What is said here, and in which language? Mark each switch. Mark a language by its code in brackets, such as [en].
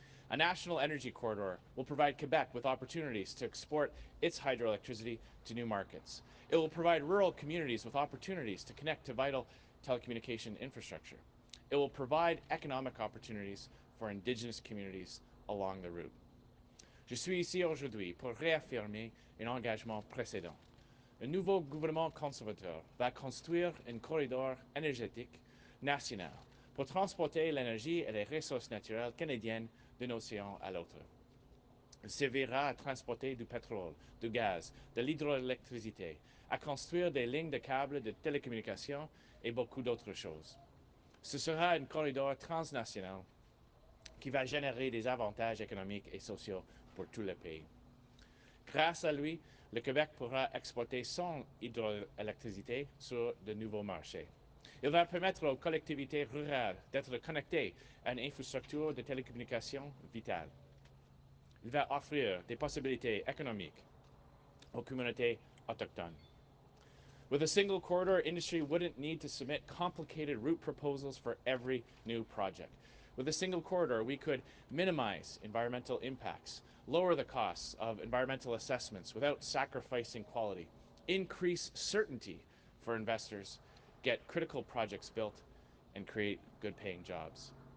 [en] A national energy corridor will provide Quebec with opportunities to export its hydroelectricity to new markets. It will provide rural communities with opportunities to connect to vital telecommunication infrastructure. It will provide economic opportunities for Indigenous communities along the route. [fr] Je suis ici aujourd'hui pour réaffirmer un engagement précédent. Un nouveau gouvernement conservateur va construire un corridor énergétique national pour transporter l'énergie et les ressources naturelles canadiennes d'un océan à l'autre. Il servira à transporter du pétrole, du gaz, de l'hydroélectricité, à construire des lignes de câbles de télécommunications et beaucoup d'autres choses. Ce sera un corridor transnational qui va générer des avantages économiques et sociaux pour tout le pays. Grâce à lui, le Québec pourra exporter son hydroélectricité sur de nouveaux marchés. Il va permettre aux collectivités rurales d'être connectées à une infrastructure de télécommunications vitale. Il va offrir des possibilités économiques aux communautés autochtones. [en] With a single corridor, industry wouldn't need to submit complicated route proposals for every new project. With a single corridor, we could minimize environmental impacts, lower the costs of environmental assessments without sacrificing quality, increase certainty for investors, get critical projects built, and create good-paying jobs.